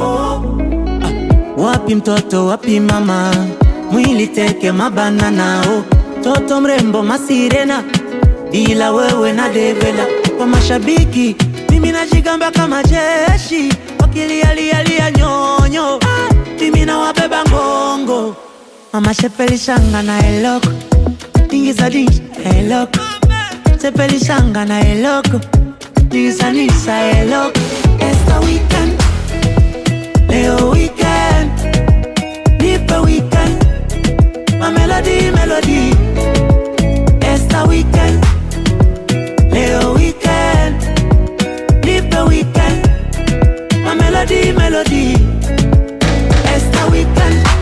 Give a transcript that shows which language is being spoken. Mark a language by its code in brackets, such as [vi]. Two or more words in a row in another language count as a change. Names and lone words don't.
[sw] Wapi mtoto, wapi mama, mwili teke mabanana. Toto mrembo masirena, ila wewe na devela. Kwa mashabiki, mimi najigamba kama jeshi, wakilialia nyonyo, mimi na wabeba ngongo. [ln] Mama shepeli shanga na eloko, ingiza dingi eloko, shepeli shanga na eloko, nisa eloko. [sw] Esta weekend, leo weekend, nipe weekend, [en] my melody, [sw] Esta weekend, leo weekend, nipe weekend, [en] my melody, [sw] Esta weekend.